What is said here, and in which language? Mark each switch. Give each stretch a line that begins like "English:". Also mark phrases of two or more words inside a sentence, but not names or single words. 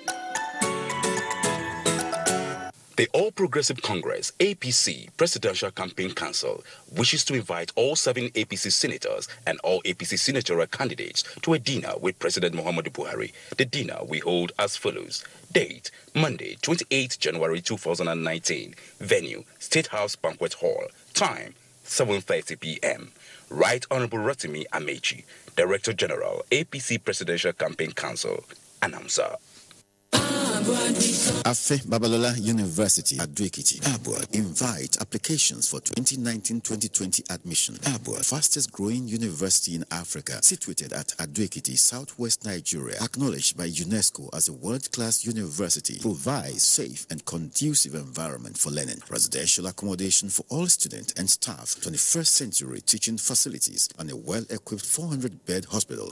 English: The All Progressive Congress, APC, Presidential Campaign Council wishes to invite all 7 APC senators and all APC senatorial candidates to a dinner with President Muhammadu Buhari. The dinner we hold as follows. Date, Monday, 28 January 2019. Venue, State House Banquet Hall. Time, 7:30 p.m. Right Honorable Rotimi Amechi, Director General, APC Presidential Campaign Council. Announcer. Afe Babalola University, Ado-Ekiti, Abuja, invite applications for 2019-2020 admission. Abuja, fastest growing university in Africa, situated at Ado-Ekiti, southwest Nigeria, acknowledged by UNESCO as a world-class university, provides safe and conducive environment for learning, residential accommodation for all students and staff, 21st century teaching facilities, and a well-equipped 400-bed hospital.